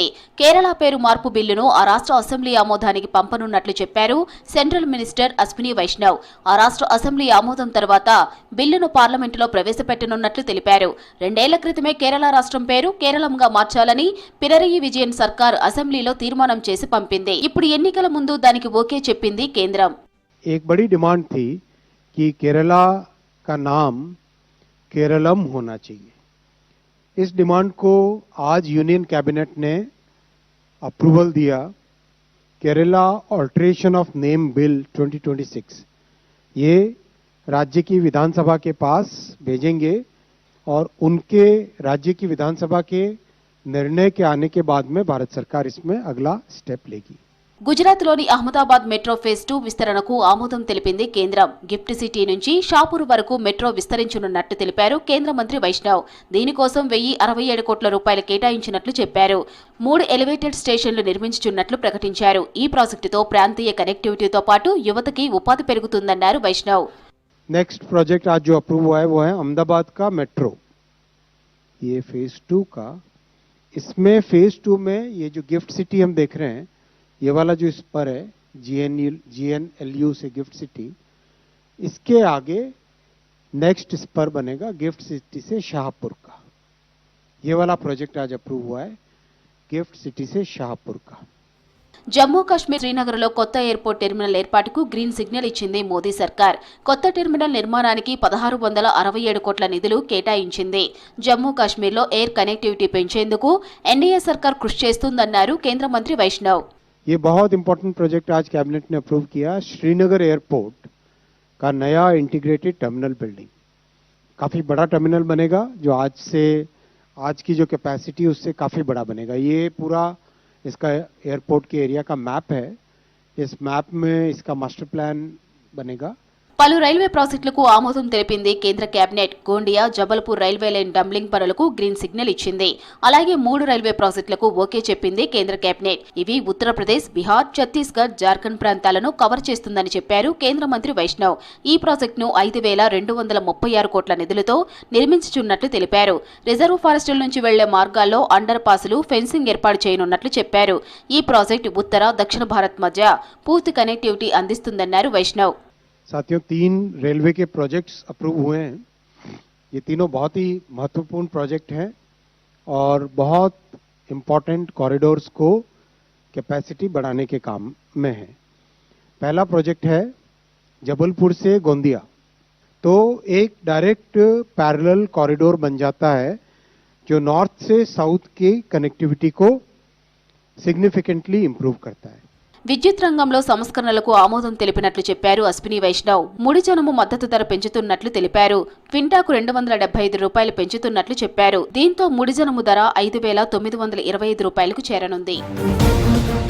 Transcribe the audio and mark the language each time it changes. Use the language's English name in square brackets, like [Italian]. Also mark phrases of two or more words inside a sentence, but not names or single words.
[Telugu] కేరళ పేరు మార్పు బిల్లును ఆ రాష్ట్ర అసెంబ్లీ ఆమోదానికి పంపనున్నట్లు చెప్పారు [English] central minister [Telugu] అశ్విని వైష్ణవ్. ఆ రాష్ట్ర అసెంబ్లీ ఆమోదం తర్వాత బిల్లును పార్లమెంటులో ప్రవేశపెట్టనున్నట్లు తెలిపారు. 2 ఏళ్ల క్రితమే కేరళ రాష్ట్రం పేరు కేరళంగా మార్చాలని పినరయి విజయన్ సర్కార్ అసెంబ్లీలో తీర్మానం చేసి పంపింది. ఇప్పుడు ఎన్నికల ముందు దానికి ఓకే చెప్పింది కేంద్రం. [Hindi] एक बड़ी डिमांड थी कि केरला का नाम केरलम होना चाहिए. इस डिमांड को आज [English] Union Cabinet [Hindi] ने अप्रूवल दिया. केरला ऑल्ट्रेशन ऑफ नेम बिल 2026 ये राज्य की विधानसभा के पास भेजेंगे और उनके राज्य की विधानसभा के निर्णय के आने के बाद में भारत सरकार इसमें अगला स्टेप लेगी. [Telugu] గుజరాత్లోని అహ్మదాబాద్ [English] metro phase [Telugu] 2 విస్తరణకు ఆమోదం తెలిపింది కేంద్రం. గిఫ్ట్ సిటీ నుంచి షాపూర్ వరకు మెట్రో విస్తరించనున్నట్టు తెలిపారు కేంద్ర మంత్రి వైష్ణవ్. దీనికోసం 1067 కోట్ల రూపాయలు కేటాయించినట్లు చెప్పారు. 3 [English] elevated stations [Telugu] నిర్మించుచున్నట్లు ప్రకటించారు. ఈ ప్రాజెక్టుతో ప్రాంతీయ కనెక్టివిటీతో పాటు యువతకి ఉపాధి పెరుగుతుందన్నారు వైష్ణవ్. [English] next project [Hindi] आज जो अप्रूव हुआ है वो है अहमदाबाद का मेट्रो. ये फेज 2 का, इसमें फेज 2 में ये जो गिफ्ट सिटी हम देख रहे हैं, ये वाला जो स्पर है GNLU से गिफ्ट सिटी, इसके आगे [English] next spur [Hindi] बनेगा गिफ्ट सिटी से शाहपुर का. ये वाला प्रोजेक्ट आज अप्रूव हुआ है गिफ्ट सिटी से शाहपुर का. [Telugu] జమ్మూ కాశ్మీర్ శ్రీనగర్లో కొత్త [English] airport terminal [Telugu] ఏర్పాటుకు [English] green signal [Telugu] ఇచ్చింది మోదీ సర్కార్. కొత్త టెర్మినల్ నిర్మాణానికి 1667 కోట్ల నిధులు కేటాయించింది. జమ్మూ కాశ్మీర్లో [English] air connectivity [Telugu] పెంచేందుకు ఎన్డీఏ సర్కార్ కృషి చేస్తుందన్నారు కేంద్ర మంత్రి వైష్ణవ్. [Hindi] ये बहुत [English] important project [Hindi] आज कैबिनेट ने अप्रूव किया. श्रीनगर एयरपोर्ट का नया [English] integrated terminal building, [Hindi] काफ़ी बड़ा टर्मिनल बनेगा जो आज की जो कैपेसिटी उससे काफ़ी बड़ा बनेगा. ये पूरा इसका एयरपोर्ट के एरिया का मैप है. इस मैप में इसका [English] master plan [Hindi] बनेगा. [Telugu] పలు రైల్వే ప్రాజెక్టులకు ఆమోదం తెలిపింది కేంద్ర కేబినెట్. గోండియా జబల్పూర్ [English] railway line doubling [Telugu] పనులకు [English] green signal [Telugu] ఇచ్చింది. అలాగే 3 రైల్వే ప్రాజెక్టులకు ఓకే చెప్పింది కేంద్ర కేబినెట్. ఇవి ఉత్తరప్రదేశ్, బీహార్, ఛత్తీస్గఢ్, జార్ఖండ్ ప్రాంతాలను కవర్ చేస్తుందని చెప్పారు కేంద్ర మంత్రి వైష్ణవ్. ఈ ప్రాజెక్టును 5236 కోట్ల నిధులతో నిర్మించుచున్నట్లు తెలిపారు. [English] reserve forests [Telugu] నుంచి వెళ్లే మార్గాల్లో [English] underpasses, [Telugu] ఫెన్సింగ్ ఏర్పాటు చేయనున్నట్లు చెప్పారు. ఈ ప్రాజెక్టు ఉత్తర, దక్షిణ భారత్ మధ్య పూర్తి కనెక్టివిటీ అందిస్తుందన్నారు వైష్ణవ్. [Hindi] साथियों, 3 रेलवे के प्रोजेक्ट्स अप्रूव हुए हैं. ये तीनों बहुत ही महत्वपूर्ण प्रोजेक्ट हैं और बहुत [English] important corridors [Hindi] को कैपेसिटी बढ़ाने के काम में है. पहला प्रोजेक्ट है जबलपुर से गोंदिया. तो एक [English] direct parallel corridor [Hindi] बन जाता है जो नॉर्थ से साउथ की कनेक्टिविटी को [English] significantly improve [Hindi] करता है. [Telugu] విద్యుత్ రంగంలో సంస్కరణలకు ఆమోదం తెలిపినట్లు చెప్పారు అశ్విని వైష్ణవ్. ముడి చమురు మద్దతు ధర పెంచుతున్నట్లు తెలిపారు. క్వింటాకు 275 రూపాయలు పెంచుతున్నట్లు చెప్పారు. దీంతో ముడి చమురు ధర 5925 రూపాయలకు చేరనుంది.